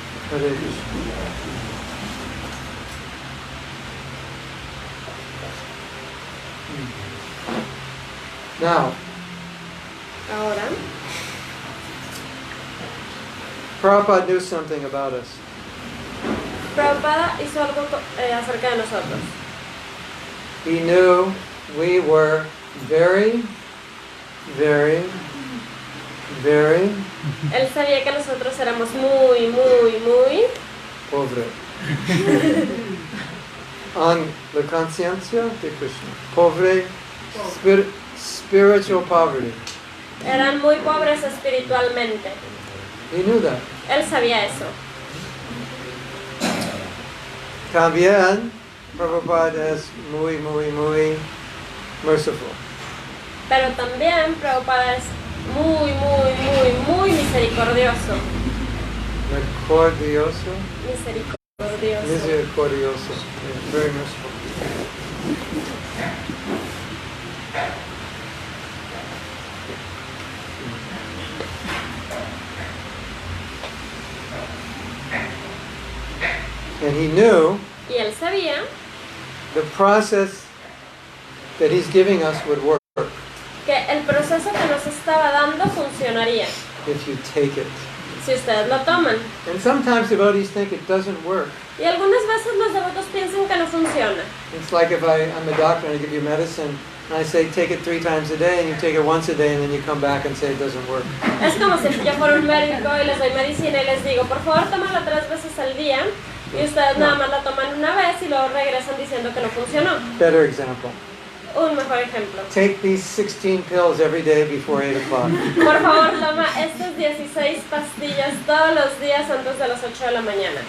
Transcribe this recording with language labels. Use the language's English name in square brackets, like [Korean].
[English] Hare Krishna. Now, [Spanish] Ahora, [English] Prabhupada knew something about us. [Spanish] Prabhupada hizo algo acerca de nosotros. [English] He knew we were very, very, very [Spanish] Él sabía que nosotros éramos muy, muy, muy pobre. On la conciencia de Krishna. Pobre, spiritual poverty. eran muy pobres espiritualmente. [English] He knew that. [Spanish] Él sabía eso. También, Prabhupada es muy, muy, muy merciful. Pero también Prabhupada es muy, muy, muy, muy misericordioso. Misericordioso. Misericordioso. [English] Misericordioso. Yeah, very merciful. And he knew [Spanish] Y él sabía [English] the process that he's giving us would work [Spanish] que el proceso que nos estaba dando funcionaría [English] if you take it. [Spanish] si ustedes lo toman. [English] And sometimes devotees think it doesn't work. [Spanish] Y algunas veces los devotos piensan que no funciona. [English] It's like if I'm a doctor and I give you medicine and I say take it 3 times a day and you take it once a day and then you come back and say it doesn't work. [Spanish] Es como si yo fuera un médico y les doy medicina y les digo, por favor, tómala 3 veces al día. Y ustedes nada más la toman una vez y luego regresan diciendo que no funcionó. [English] Better example. [Spanish] Un mejor ejemplo. [English] Take these 16 pills every day before 8 o'clock. [Spanish] Por favor, toma estas 16 pastillas todos los días antes de las 8 de la mañana.